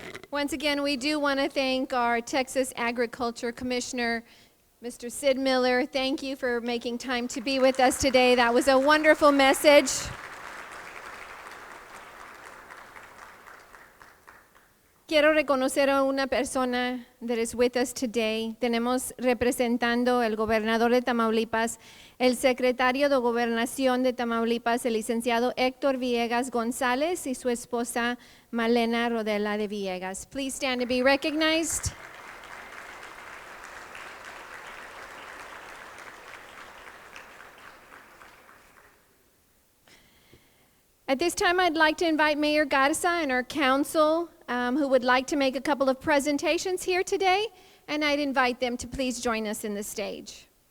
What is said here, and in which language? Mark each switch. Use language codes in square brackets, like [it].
[en] Once again, we do want to thank our Texas Agriculture Commissioner, Mr. Sid Miller. Thank you for making time to be with us today. That was a wonderful message. [es] Quiero reconocer a una persona [en] that is with us today. [es] Tenemos representando el gobernador de Tamaulipas, el secretario de Gobernación de Tamaulipas, el licenciado Héctor Villegas González y su esposa Malena Rodela de Villegas. [en] Please stand to be recognized. At this time, I'd like to invite Mayor Garza and our council who would like to make a couple of presentations here today, and I'd invite them to please join us in the stage.